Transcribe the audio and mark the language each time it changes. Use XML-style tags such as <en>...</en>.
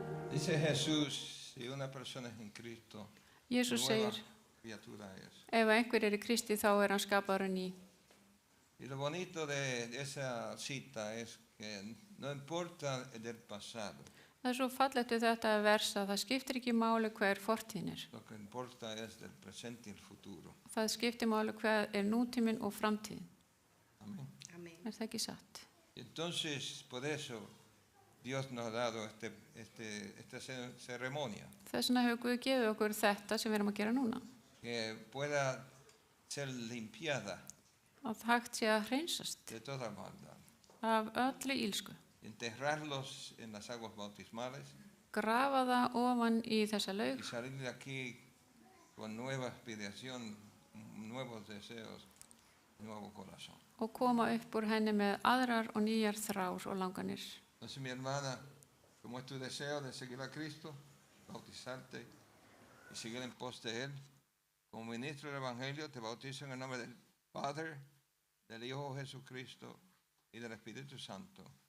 <es>Dice Jesús, si una persona es en Cristo,</es> <is>Jesús</is> <es>nueva</es> <is>segir,</is> <es>criatura es.</es> <is>ef einhver er í Kristi þá er hann skapaður ný.</is> <es>Y lo bonito de esa cita es que no importa del pasado,</es> <is>Það er svo fallegt við þetta vers að það skiptir ekki máli hver fortíðin er.</is> <es>lo que importa es del presente y el futuro.</es> <is>Það skiptir máli hver er nútíminn og framtíðin.</is> <es>Amén.</es> <is>Er það ekki satt?</is> <es>Y entonces, por eso, Dios nos ha dado esta ceremonia,</es> <is>Þess vegna hefur Guð gefið okkur þetta sem við erum að gera núna.</is> <es>que pueda ser limpiada</es> <is>Að hægt sé að hreinsast</is> <es>de toda maldad.</es> <is>af öllu ílsku.</is> <es>Enterrarlos en las aguas bautismales</es> <is>Grafa það ofan í þessa laug</is> <es>y salir de aquí con nueva aspiración, nuevos deseos, nuevo corazón.</es> <is>og koma upp úr henni með aðrar og nýjar þrár og langanir.</is> <es>Entonces, mi hermana, como es tu deseo de seguir a Cristo, bautizarte y seguir en pos de Él, como ministro del Evangelio, te bautizo en el nombre del Padre, del Hijo Jesucristo y del Espíritu Santo.</es>